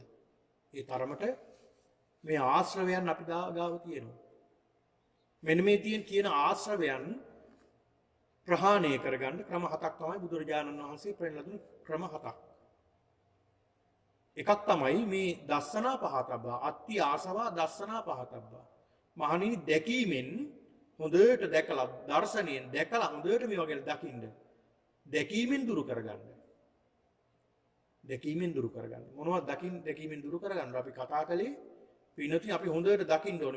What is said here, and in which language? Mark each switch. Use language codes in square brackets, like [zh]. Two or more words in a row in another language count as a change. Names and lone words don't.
[si] ඒ තරමට මේ ආශ්‍රවයන් අපි ගාව තියෙනවා. මෙන්න මේ කියන ආශ්‍රවයන් ප්‍රහාණය කරගන්න ක්‍රම 7ක් තමයි බුදුරජාණන් වහන්සේ පෙන්නලා දුන්නේ ක්‍රම 7ක්. එකක් තමයි මේ [pi] දස්සනා පහතබ්බා අත්ති ආසවා දස්සනා පහතබ්බා. [si] මහණෙනි දැකීමෙන් හොඳට දැකලා දර්ශනයෙන් දැකලා හොඳට මේ වගේ දකින්න. දැකීමෙන් දුරු කරගන්න. දැකීමෙන් දුරු කරගන්න. මොනවද දැකීමෙන් දුරු කරගන්න? අපි කතා කළේ පින්නතුනි අපි හොඳට දකින්න ඕනේ.